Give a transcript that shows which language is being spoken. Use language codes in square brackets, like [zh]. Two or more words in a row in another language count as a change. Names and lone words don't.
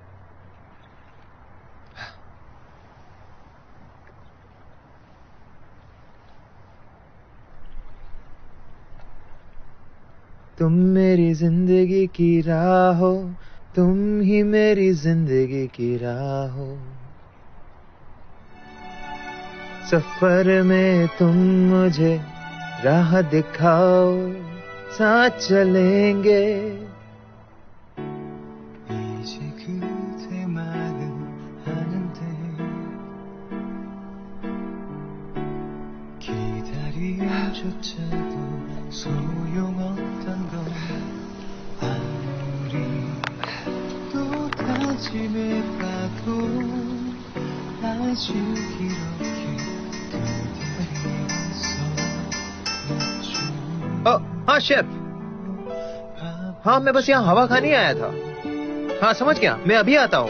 [hi] तुम मेरी जिंदगी की राह हो, तुम ही मेरी जिंदगी की राह हो। सफर में तुम मुझे राह दिखाओ, साथ चलेंगे। [ko] 이제 그대 말은 하는데 기다림조차도 소용없던 걸 아무리 또 다짐해봐도 아주 이렇게 기다리면서 [hi] हाँ शेफ, हाँ मैं बस यहाँ हवा खाने आया था। हाँ समझ गया, मैं अभी आता हूँ।